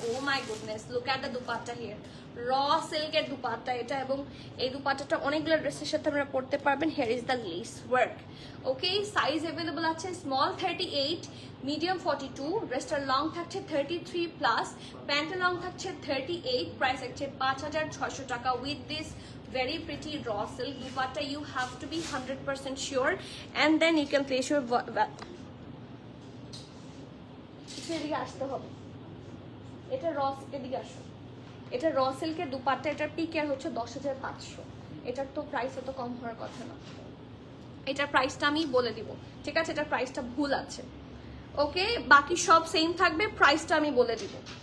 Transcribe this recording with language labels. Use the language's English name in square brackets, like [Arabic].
[English] Oh my goodness, look at the dupatta here. [Bangla] র সিল্কের দুপাট্টা এটা, এবং এই দুপাট্টাটা অনেকগুলো ড্রেসের সাথে আপনারা পরতে পারবেন। [English] Here is the lace work. [Bangla] Okay, size available আছে স্মল 38, মিডিয়াম 42, ড্রেসটার লং থাকছে 33 প্লাস, প্যান্টের লং থাকছে 38, প্রাইস হচ্ছে 5600 টাকা [English] With this very pretty raw silk dupatta. You have to be 100% sure and then you can place your [Bangla] এদিকে আসতে হবে। এটা র, এদিকে আসো। এটা র সিল্কের দুপাট্টা, এটার পিকের হচ্ছে 10500। এটার তো প্রাইস এত কম হওয়ার কথা না, এটার প্রাইসটা আমি বলে দিব, ঠিক আছে? এটার প্রাইসটা ভুল আছে, ওকে? বাকি সব সেম থাকবে, প্রাইসটা আমি বলে দিব।